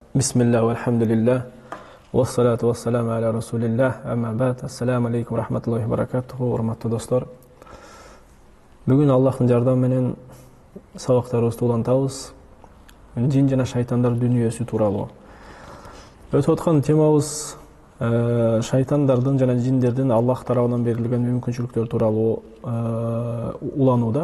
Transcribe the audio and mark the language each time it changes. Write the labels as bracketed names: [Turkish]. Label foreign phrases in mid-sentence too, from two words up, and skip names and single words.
[Arabic] بسم الله، الحمد لله، والصلاة والسلام على رسول الله، أما بعد. السلام عليكم رحمة الله وبركاته, [Kyrgyz] урматтуу достор. Бүгүн Аллахтын жардамы менен сабактарыбызды улантабыз. Жин жана шайтандар дүнүйөсү тууралуу. Өтүп аткан темабыз шайтандардын жана жиндердин Аллах тарабынан берилген мүмкүнчүлүктөр тууралуу уланууда.